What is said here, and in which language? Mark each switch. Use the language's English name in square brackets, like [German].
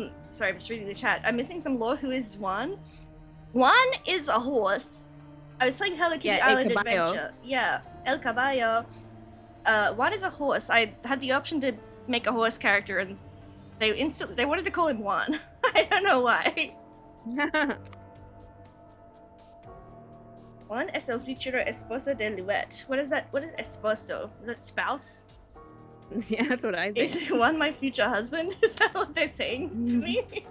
[English] Sorry, I'm just reading the chat. I'm missing some lore. Who is Juan? Juan is a horse. I was playing Hello Kitty Yeah, El Island Caballo. Adventure. Yeah, El Caballo. Juan is a horse. I had the option to make a horse character, and they wanted to call him Juan. I don't know why. [Spanish] Juan es el futuro esposo de Luet. [English] What is that? What is esposo? Is that spouse? Yeah, that's what I think. Is Juan my future husband? Is that what they're saying to me?